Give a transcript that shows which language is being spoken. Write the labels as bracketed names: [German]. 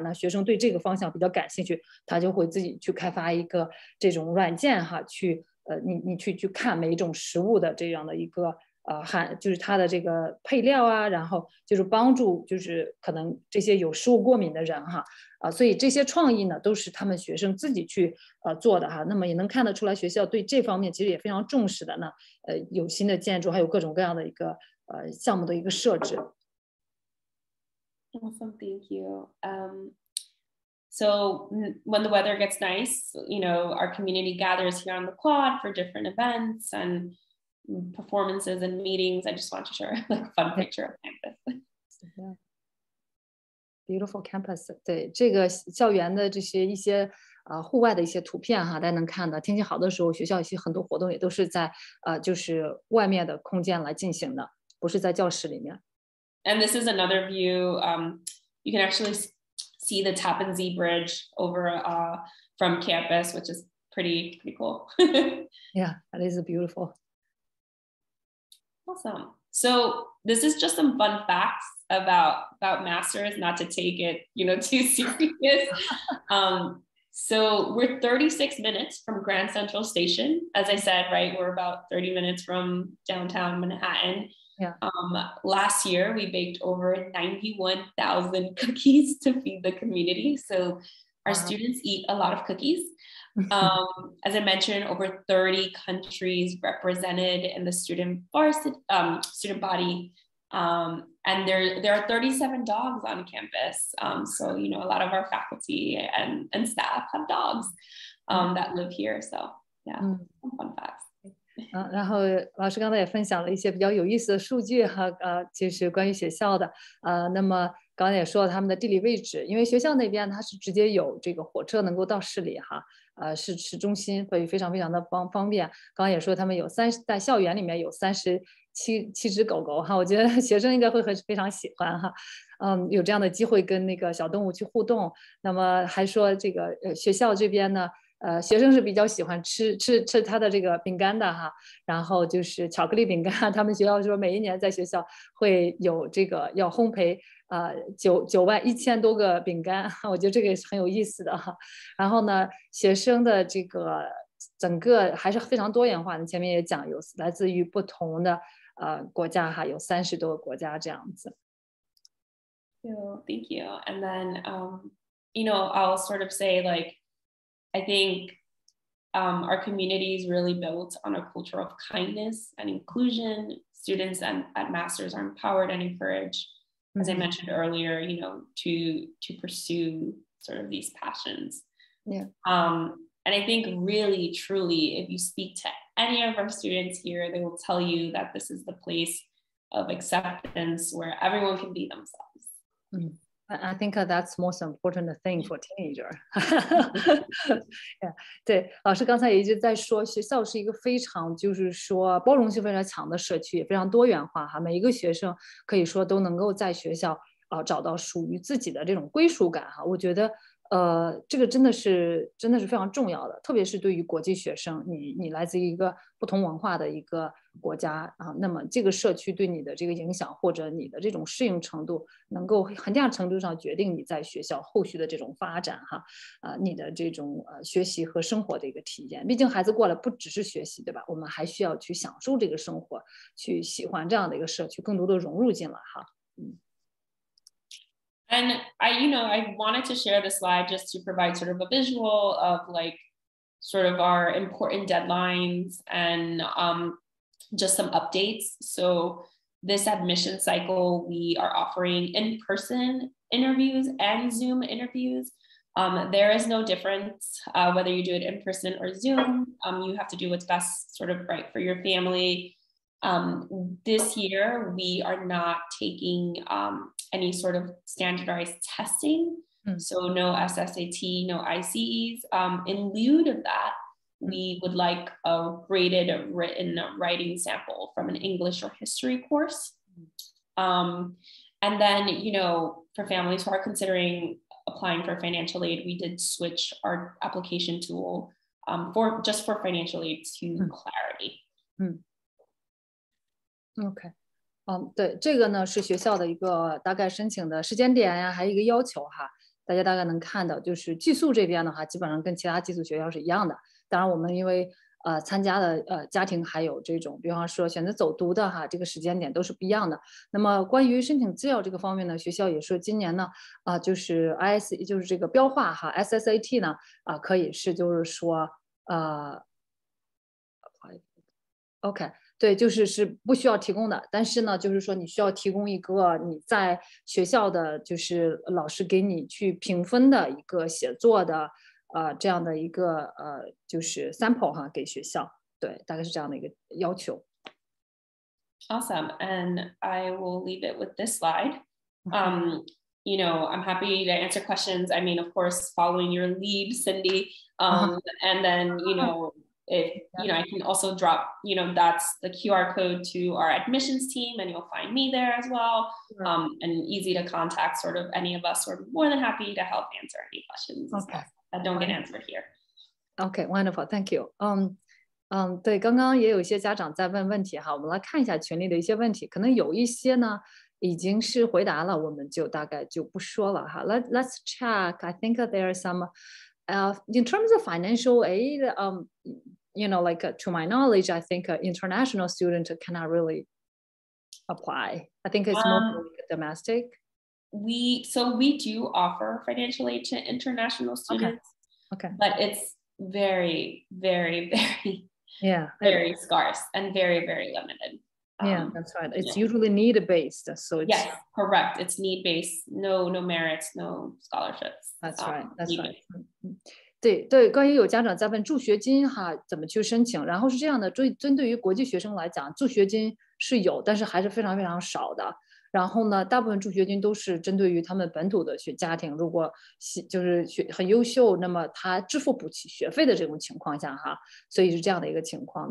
[Chinese] 那学生对这个方向比较感兴趣，他就会自己去开发一个这种软件哈，去你去看每一种食物的这样的一个就是它的这个配料啊，然后就是帮助就是可能这些有食物过敏的人哈所以这些创意呢都是他们学生自己去做的哈。那么也能看得出来学校对这方面其实也非常重视的呢。有新的建筑，还有各种各样的一个项目的一个设置。 [English] Awesome, thank you. So when the weather gets nice, you know, our community gathers here on the quad for different events and performances and meetings. I just want to share like a fun picture of campus. Yeah. Beautiful campus. [Chinese] 对这个校园的这些一些户外的一些图片哈，大家能看到，天气好的时候，学校一些很多活动也都是在就是外面的空间来进行的，不是在教室里面。 [English] And this is another view. You can actually see the Tappan Zee Bridge over from campus, which is pretty cool. Yeah, that is beautiful. Awesome. So this is just some fun facts about masters, not to take it, you know, too serious. So we're 36 minutes from Grand Central Station. As I said, right, we're about 30 minutes from downtown Manhattan. Yeah. Last year, we baked over 91,000 cookies to feed the community. So our students eat a lot of cookies. As I mentioned, over 30 countries represented in the student body. And there are 37 dogs on campus. So, you know, a lot of our faculty and staff have dogs that live here. So, yeah, some fun facts. [Chinese] 然后老师刚才也分享了一些比较有意思的数据哈，就是关于学校的那么刚才也说了他们的地理位置，因为学校那边它是直接有这个火车能够到市里哈，市中心，所以非常非常的方便。刚刚也说他们在校园里面有37只狗狗哈，我觉得学生应该会非常喜欢哈，有这样的机会跟那个小动物去互动。那么还说这个学校这边呢。学生是比较喜欢吃它的这个饼干的哈，然后就是巧克力饼干，他们学校说每一年在学校会有这个要烘焙91000多个饼干，我觉得这个也是很有意思的哈。然后呢，学生的这个整个还是非常多元化的，前面也讲有来自于不同的国家哈，有30多个国家这样子。 [English] Thank you. And then, you know, I'll sort of say like, I think our community is really built on a culture of kindness and inclusion. Students at Masters are empowered and encouraged, as I mentioned earlier, you know, to pursue sort of these passions. Yeah. And I think really, truly, if you speak to any of our students here, they will tell you that this is the place of acceptance where everyone can be themselves. I think that's most important thing for teenager. [Chinese] yeah, 对，老师刚才也一直在说，学校是一个非常就是说包容性非常强的社区，也非常多元化哈。每一个学生可以说都能够在学校找到属于自己的这种归属感哈。我觉得这个真的是非常重要的，特别是对于国际学生，你来自一个不同文化的一个国家啊，那么这个社区对你的这个影响或者你的这种适应程度，能够很大程度上决定你在学校后续的这种发展哈，你的这种学习和生活的一个体验。毕竟孩子过来不只是学习，对吧？我们还需要去享受这个生活，去喜欢这样的一个社区，更多的融入进来哈。 [English] And I wanted to share this slide just to provide sort of a visual of like sort of our important deadlines and just some updates. So this admission cycle, we are offering in-person interviews and Zoom interviews. There is no difference whether you do it in person or Zoom. You have to do what's best sort of right for your family. This year, we are not taking any sort of standardized testing. So no SSAT, no ICEs. In lieu of that, we would like a graded written writing sample from an English or history course. And then, you know, for families who are considering applying for financial aid, we did switch our application tool for financial aid to Clarity. [Chinese] OK， 对，这个呢是学校的一个大概申请的时间点呀，还有一个要求哈，大家大概能看到，就是寄宿这边的话，基本上跟其他寄宿学校是一样的。当然，我们因为参加的家庭还有这种，比方说选择走读的哈，这个时间点都是不一样的。那么关于申请资料这个方面呢，学校也说今年呢就是就是这个标化哈 SSAT 呢可以是就是说OK。对，是不需要提供的，但是呢，就是说你需要提供一个你在学校的，就是老师给你去评分的一个写作的，这样的一个就是 sample 哈，给学校，对，大概是这样的一个要求。 [English] Awesome, and I will leave it with this slide. You know, I'm happy to answer questions. I mean, of course, following your lead, Cindy, and then you know. If you know, I can also drop, you know, that's the QR code to our admissions team, and you'll find me there as well. And easy to contact sort of any of us. We're more than happy to help answer any questions that don't get answered here. Okay, wonderful, thank you. [Chinese] 对，刚刚也有一些家长在问问题哈，我们来看一下群里的一些问题，可能有一些呢已经是回答了，我们就大概就不说了哈。 [English] Let's check. I think there are some. In terms of financial aid, you know, like to my knowledge, I think an international student cannot really apply. I think it's more like domestic. We do offer financial aid to international students. Okay. But it's very, very, very, very scarce and very, very limited. Yeah, that's right. It's usually need-based, so it's yes, correct. It's need-based. No merits, no scholarships. That's right. That's right. [Chinese] 对，关于有家长在问助学金哈怎么去申请，然后是这样的，针对于国际学生来讲，助学金是有，但是还是非常非常少的。然后呢，大部分助学金都是针对于他们本土的家庭，如果就是很优秀，那么他支付不起学费的这种情况下哈，所以是这样的一个情况。